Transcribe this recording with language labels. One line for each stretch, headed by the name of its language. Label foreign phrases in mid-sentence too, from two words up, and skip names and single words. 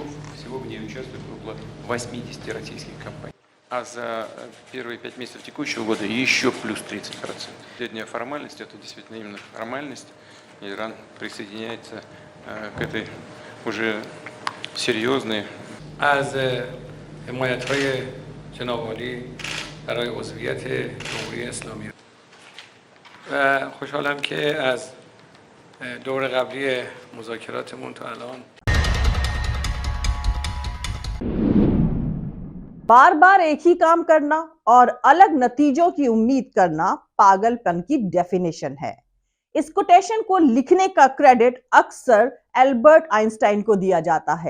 Russian: Всего в ней участвует около 80 российских компаний. А за первые 5 месяцев текущего года еще плюс 30%. Последняя формальность, это действительно именно формальность. Иран присоединяется к этой уже серьезной.
Persian: از حمایت‌های جناب عالی برای عضویت جمهوری اسلامی و خوشحالم که از دور قبلی مذاکراتمون تا الان
Hindi: बार बार एक ही काम करना और अलग नतीजों की उम्मीद करना पागलपन की डेफिनेशन है। इस कोटेशन को लिखने का क्रेडिट अक्सर एल्बर्ट आइंस्टाइन को दिया जाता है।